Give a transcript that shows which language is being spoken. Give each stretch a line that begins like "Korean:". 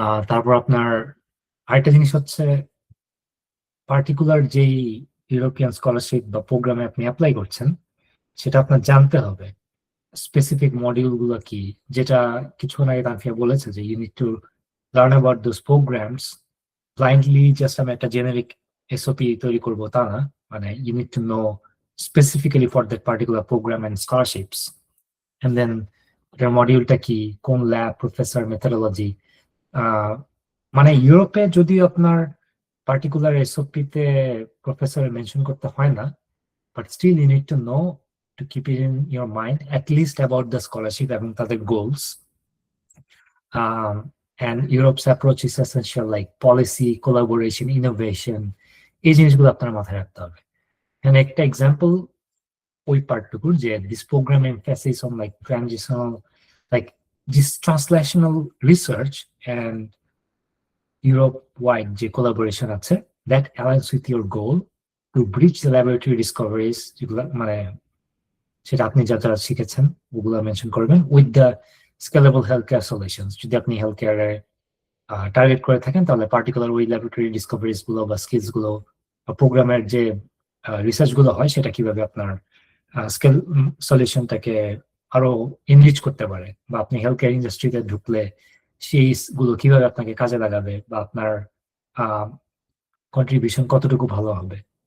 Bangla: তারপর আপনার আরেকটা জিনিস হচ্ছে, পার্টিকুলার যেই ইউরোপিয়ান স্কলারশিপ বা প্রোগ্রামে আপনি অ্যাপ্লাই করছেন সেটা আপনার জানতে হবে স্পেসিফিক মডিউল গুলো কি, যেটা কিছুক্ষণ আগে তানফিয়া বলেছে যে
English: You need to learn about those programs.
Bangla: Blindly just আমি একটা জেনারিক এসওপি তৈরি করবো তা না, মানে
English: you need to know specifically for that particular program and scholarships,
Bangla: and then এটার মডিউলটা কি, কোন ল্যাব, প্রফেসর, মেথোডোলজি। মানে ইউরোপে যদিও আপনার পার্টিকুলার এসওপিতে প্রফেসর মেনশন করতে হয় না,
English: but still you need to know to keep it in your mind at least about the scholarship
Bangla: এবং তাদের goals.
English: And Europe's approach is essential, like policy, collaboration, innovation.
Bangla: এই জিনিসগুলো আপনার মাথায় রাখতে হবে।
English: And একটা example ওই পার্টটুকুর যে this program emphasis on like transitional, like this translational research and Europe-wide যে collaboration আছে that aligns with your goal to bridge the laboratory discoveries,
Bangla: যেগুলো মানে সেটা আপনি যা যা শিখেছেন ওগুলো মেনশন করবেন,
English: With the scalable health care solutions.
Bangla: যদি আপনি হেলথ কেয়ারে টার্গেট করে থাকেন তাহলে পার্টিকুলার ওই ল্যাবরেটরি ডিসকভারিজ গুলো বা স্কিলস গুলো, প্রোগ্রামের যে রিসার্চ গুলো হয় সেটা কিভাবে আপনার স্কেল সলিউশনটাকে আরো এনরিচ করতে পারে, বা আপনি হেলথ কেয়ার ইন্ডাস্ট্রিতে ঢুকলে সেই গুলো কিভাবে আপনাকে কাজে লাগাবে বা আপনার কন্ট্রিবিউশন কতটুকু ভালো হবে।